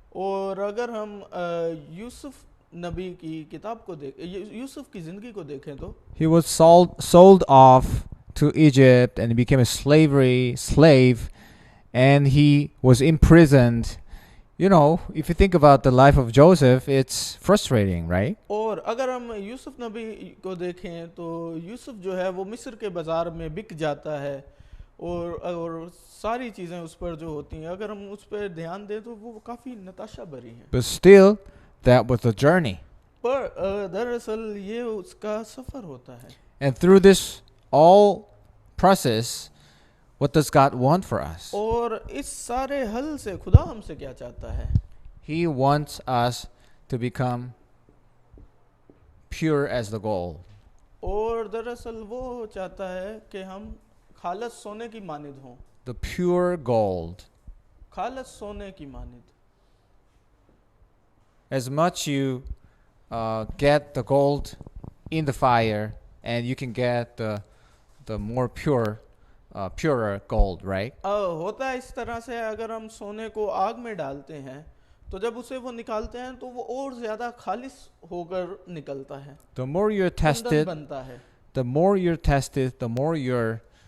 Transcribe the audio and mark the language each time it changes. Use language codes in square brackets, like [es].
[hi] और अगर हम यूसुफ नबी की किताब को यूसुफ की ज़िंदगी को देखें तो [en] He was sold off to Egypt and became a slave, and he was imprisoned. You know, if you think about the life of Joseph, it's frustrating, right? [hi] और अगर हम यूसुफ नबी को देखें तो यूसुफ जो है वो मिस्र के बाज़ार में बिक जाता है और सारी चीज़ें उस पर जो होती हैं अगर हम उस पर ध्यान दें तो वो काफ़ी नताशा भरी हैं. [en] But still, that was the journey. [hi] पर दरअसल ये उसका सफ़र होता है. [en] And through this all process, what does God want for us? [hi] और इस सारे हल से खुदा हमसे क्या चाहता है? [en] He wants us to become pure as the gold. [hi] और दरअसल वो चाहता है कि हम खालस सोने की मानिद हों. [en] The pure gold. [hi] खालस सोने की मानिद. [en] As much you get the gold in the fire, and you can get the more purer gold, right? [hi] होता है इस तरह से अगर हम सोने को आग में डालते हैं तो जब उसे वो निकालते हैं तो वो और ज़्यादा खालिस होकर निकलता है. [en] The more you're tested, [hi] बनता है. [en] the more you're tested, the more you're